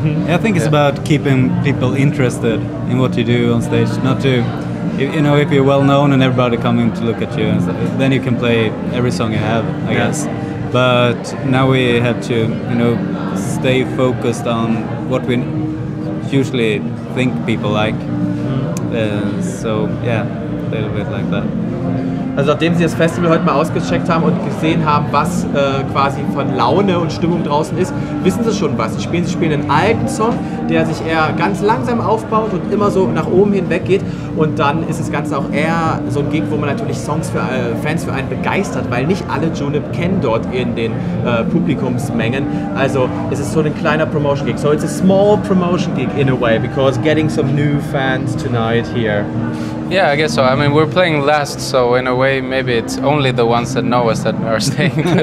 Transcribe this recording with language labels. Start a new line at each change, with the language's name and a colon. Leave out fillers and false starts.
English: I think it's about keeping people interested in what you do on stage, not to, if you're well known and everybody coming to look at you, and then you can play every song you have, I guess. But now we have to, stay focused on what we usually think people like. So yeah. little bit like that.
German: Also nachdem Sie das Festival heute mal ausgecheckt haben und gesehen haben, was quasi von Laune und Stimmung draußen ist, wissen Sie schon was. Sie spielen einen alten Song, der sich eher ganz langsam aufbaut und immer so nach oben hinweg geht. Und dann ist das Ganze auch eher so ein Gig, wo man natürlich Songs für Fans für einen begeistert, weil nicht alle Junip kennen dort in den Publikumsmengen. Also es ist so ein kleiner Promotion Gig.
English: So it's a small promotion gig in a way, because getting some new fans tonight here. Yeah, I guess so. I mean, we're playing last, so in a way, maybe it's only the ones that know us that are staying.